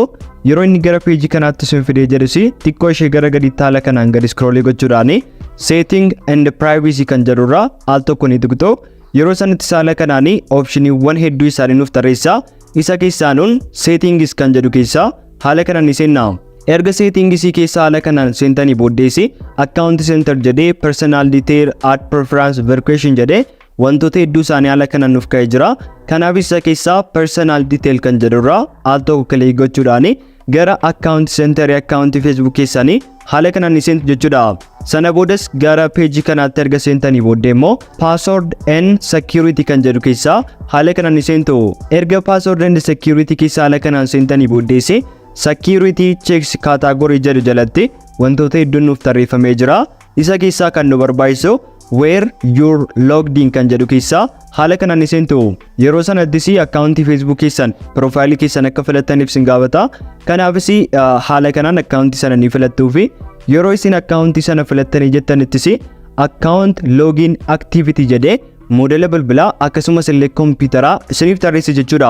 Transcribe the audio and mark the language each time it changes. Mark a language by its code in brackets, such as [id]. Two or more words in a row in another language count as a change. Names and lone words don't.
[om] Yeroo inni gara peejii kanaatti isin fidee jedhusi xiqqoo ishee gara gadiitti haala kanaan gadi scroll gochuudhaan [en] setting and privacy [om] kan jedhurraa al tokko ni tuqxu. Yeroo sanatti haala kanaan opshiniiwwan hedduu isaanii nuuf tarreessa. Isa keessaanuun settings kan jedhu keessa haala kanaan ni seenna. Erga settings keessa haala kanaan seentanii booddeessi [en] account center [om] jedhee [en] personal detail add preference verification [om] jedhee wantoota hedduu isaanii haala kanaan nuuf ka'ee jira. Kanaaf isa keessaa [en] personal detail [om] kan jedhurraa al tokko kilik gochuudhaan gara [en] account center account Facebook [om] keessanii haala kanaan ni seentu jechuudha. Sana boodas gara peejii kanaatti erga seentanii booddee immoo [en] password and security [om] kan jedhu keessa haala kanaan ni seentu. Erga [en] password and security [om] keessa haala kanaan seentanii booddeessi [en] security checks category [om] jedhu jalatti wantoota hedduun nuuf tarreeffamee jira. Isa keessaa kan nu barbaachisu [en] where you're logged in [om] kan jedhu keessa haala kanaan ni seentu. Yeroo sanattis akkaawuntii Facebook keessan profaayilii keessan akka filattaniif sin gaafata. Kanaafis haala kanaan akkaawuntii sana ni filattuu fi yeroo isin akkaawuntii sana filattanii jettanittis akkaawunt [en] login activity [om] jedhee moodela bilbilaa akkasumas illee kompiitaraa isiniif tarreessa jechuudha.